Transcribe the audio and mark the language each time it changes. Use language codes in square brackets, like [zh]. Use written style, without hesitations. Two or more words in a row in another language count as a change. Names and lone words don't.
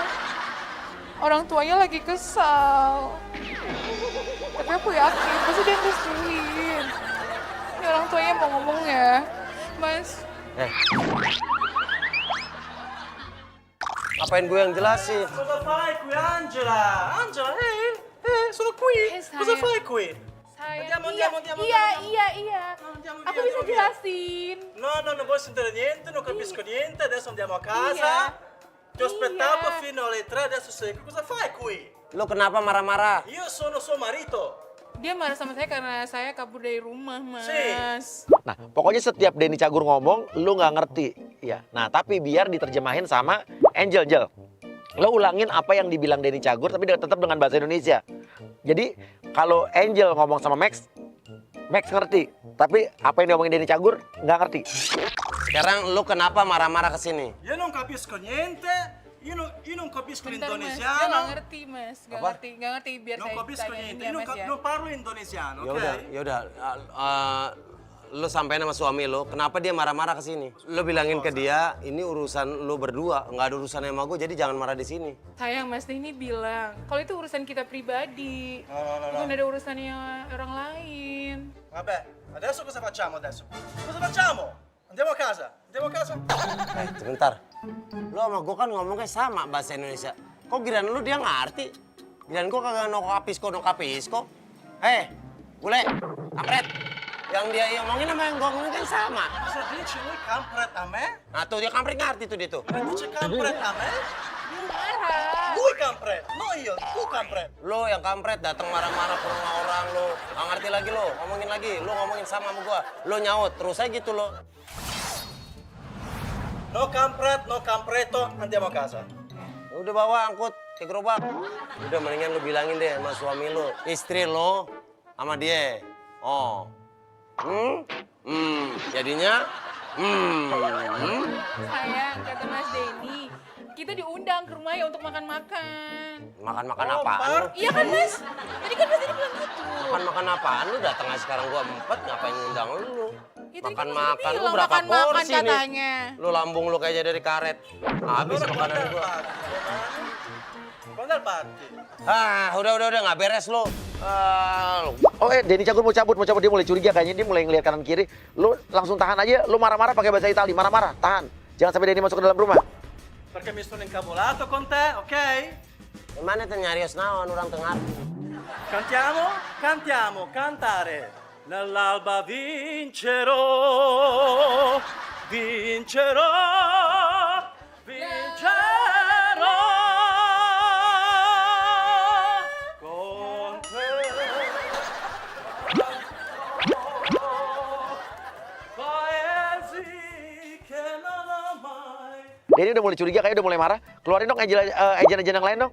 [id] Orang tuanya lagi kesal. Tapi aku yakin, pasti dia restuin. Ini orang tuanya mau ngomong ya. Mas, Ngapain gue yang jelasin? [it] Cosa fai qui, Angela? Angela, sono qui. [id] sayang. [it] Cosa fai qui? [id] Saya sayang. [it] Andiamo. [id] Iya. [it] Andiamo [id] Aku [it] via, [id] bisa [it] andiamo via. [id] jelasin. [it] No, non vuoi sentire niente, non capisco niente, adesso andiamo a [id] Iya. [it] casa. Ti ho aspettato [id] Iya. [it] fino alle 3, adesso sei qui. Cosa fai qui? [id] Lo kenapa marah-marah? [it] Io sono suo marito. [id] Dia marah sama saya karena saya kabur dari rumah, Mas. Nah, pokoknya setiap Denny Cagur ngomong, lu nggak ngerti. Ya. Nah, tapi biar diterjemahin sama Angel. Lo ulangin apa yang dibilang Denny Cagur, tapi tetap dengan bahasa Indonesia. Jadi, kalau Angel ngomong sama Max ngerti. Tapi apa yang diomongin Denny Cagur, nggak ngerti. Sekarang lu kenapa marah-marah ke sini? [it] Io non capisco niente. Io non capisco [id] Bentar, Mas. Dia nggak [it] l'indonesiano. [id] ngerti, Mas. Nggak Apa? ngerti. Biar [it] Non [id] saya [it] capisco [id] tanyain [it] niente. [id] dia, [it] Io [id] Mas ya. [it] non parlo indonesiano, [id] Ya [it] ok? [id] udah, lu sampein sama suami lu, kenapa dia marah-marah ke sini? Lu bilangin ke dia, ini urusan lu berdua, nggak ada urusan sama gue, jadi jangan marah di sini. Sayang, Mas Denny bilang, kalau itu urusan kita pribadi. [it] No. [id] Bukan ada urusannya orang lain. [it] Vabbè, adesso cosa facciamo adesso? Cosa facciamo? Andiamo a casa? [id] Sebentar. Lu sama gue kan ngomongnya sama bahasa Indonesia. Kok giliran lu dia ngerti? Giliran gue kagak [it] no kapisko. [id] Bule, kampret. Yang dia ngomongin sama yang gue ngomongin kan sama. [it] Cosa dici? Lui kampret a me? [id] Nah tuh dia kampret ngerti tuh dia tuh. [it] Ma dice kampret a me? [id] Marah. [it] Lui kampret, no io, tu kampret. [id] Lu yang kampret datang marah-marah ke rumah orang lu. Nggak ngerti lagi lu, ngomongin lagi. Lu ngomongin sama gua. Lu nyaut, terus aja gitu lo. [it] No kampret, no kampretto, andiamo a casa. [id] Udah bawa angkut ke gerobak. Udah mendingan lu bilangin deh sama suami lu. Istri lu sama dia. Oh. Jadinya Sayang, kata Mas Denny, kita diundang ke rumahnya untuk makan-makan. Makan-makan Oh, apaan lu? party. Iya kan, Mas? Tadi kan Mas Denny bilang gitu. Makan-makan apaan lu? Datang aja sekarang gua empet, ngapain ngundang lu? Ya, tadi kan Mas Makan-makan Denny lu bilang berapa makan-makan porsi nih? katanya. Lu lambung lu kayak dari karet. Habis makanan gua. [it] Quando è il party? [id] Udah nggak beres lu. Oh, Denny Cagur mau cabut. Dia mulai curiga kayaknya. Dia mulai ngeliat kanan kiri. Lu langsung tahan aja. Lu marah-marah pakai bahasa Itali. Marah-marah, tahan. Jangan sampai Denny masuk ke dalam rumah. [it] Perché mi sono incavolato con te, ok? [id] Mana tuh [su] nyarios naon [id] orang tengah. [it] Cantiamo, cantare. Nell'alba vincerò. Con te. Paesi che non ho mai. [id] Denny udah mulai curiga, kayaknya udah mulai marah. Keluarin dong agent yang lain dong.